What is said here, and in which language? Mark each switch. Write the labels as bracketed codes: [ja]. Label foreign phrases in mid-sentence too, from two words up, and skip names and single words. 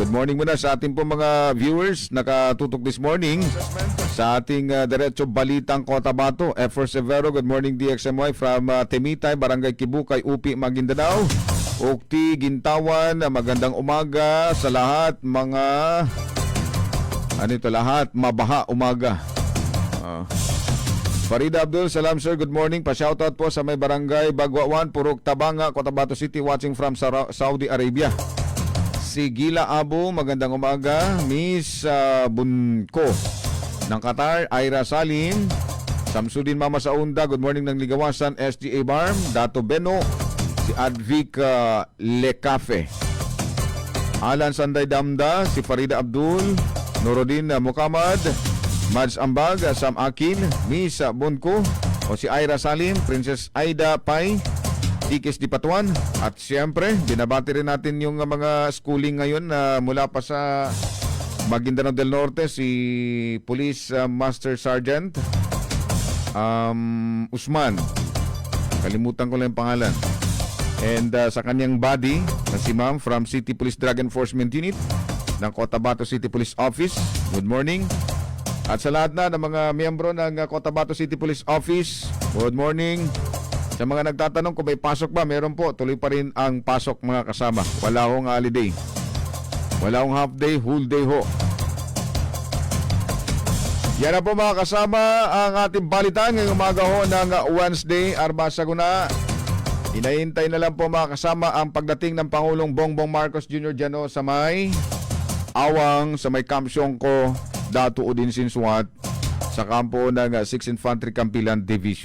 [en] Good morning [tl] muna sa ating pong mga viewers nakatutok [en] this morning [tl] sa ating Diretso Balitang Cotabato. [en] F4 Severo, good morning DXMY from Temitay, Barangay Kibukay, Upi, Maguindanao. [tl] Ukti, Gintawan, magandang umaga sa lahat mga lahat mabaha umaga. [en] Farida Abdul, salam sir, good morning. [tl] Pa-shoutout po sa may barangay Bagwawan, Purok Tabanga, Cotabato City, [en] watching from Saudi Arabia. [tl] Si Gila Abu, magandang umaga. Miss Bunko ng Qatar, Ira Salim, Samsudin Mama Saunda, [en] good morning [tl] ng Ligawasan, SGA Barm, Dato Beno, si Advic Lecafe, Alan Sanday Damda, si Farida Abdul, Nuruddin Mukamad, Mads Ambag, Sam Akin, Miss Bunko, o si Ira Salim, Princess Aida Pai, Tikis Dipatuan, at siyempre, binabati rin natin yung mga schooling ngayon na mula pa sa Maguindanao del Norte, si Police Master Sergeant Usman, kalimutan ko lang yung pangalan, and sa kanyang buddy na si Ma'am from City Police Drug Enforcement Unit ng Cotabato City Police Office, [en] good morning. [tl] At sa lahat na ng mga miyembro ng Cotabato City Police Office, [en] good morning. [tl] Sa mga nagtatanong kung may pasok ba, meron po. Tuloy pa rin ang pasok mga kasama. Wala hong holiday. Wala hong [en] half day, whole day [tl] ho. Yan na po mga kasama ang ating balitan ngayong umaga ho ng Wednesday, Arba Saguna. Hinahintay na lang po mga kasama ang pagdating ng Pangulong Bongbong Marcos Jr. dyan ho sa may Awang, sa may Camp Siongco, Dato Udin Sinsuat, sa kampo ng 6th Infantry Campilan Division.